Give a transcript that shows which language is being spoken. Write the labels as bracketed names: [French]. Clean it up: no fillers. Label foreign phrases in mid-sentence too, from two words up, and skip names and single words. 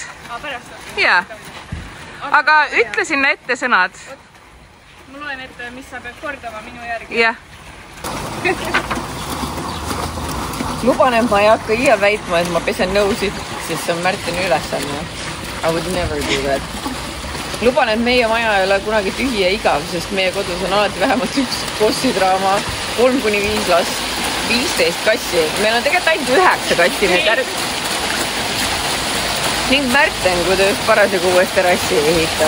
[Estonian] Pärast. Jaa. Aga ütle sinna ette sõnad. Ma loen ette, mis sa pead kordama minu järgi. Jah. Luban, et ma ei hakka iial väitma, et ma pesen nõusid, sest see on Märteni ülesanne. [English] I would never do that. [Estonian] Luban, et meie maja ei ole kunagi tühi ja igav, sest meie kodus on alati vähemalt üks bossidraama, 3-5 last, 15 kassi. Meil on tegelikult ainult 9 kassi. Ning Märten, kui ta just parasjagu uues terrassi ehita.